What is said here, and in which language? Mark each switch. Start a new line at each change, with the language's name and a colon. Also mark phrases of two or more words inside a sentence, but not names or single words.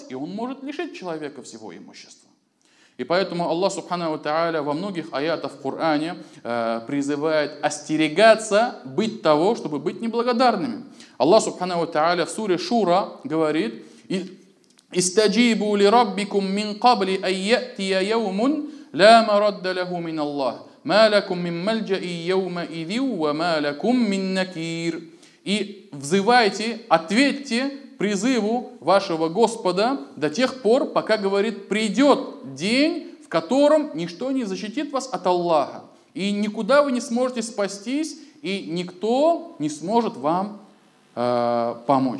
Russian: И Он может лишить человека всего имущества. И поэтому
Arabic: الله سبحانه وتعالى
Russian: во многих аятах в Коране призывает остерегаться быть того, чтобы быть неблагодарными.
Arabic: الله سبحانه وتعالى
Russian: в суре Шура говорит:
Arabic: «استجيبوا لربكم من قبل يأتي يوم لا مرد له من الله ما لكم من ملجإ يومئذ وما لكم من نكير».
Russian: И взывайте, ответьте призыву вашего Господа до тех пор, пока, говорит, придет день, в котором ничто не защитит вас от Аллаха. И никуда вы не сможете спастись, и никто не сможет вам помочь.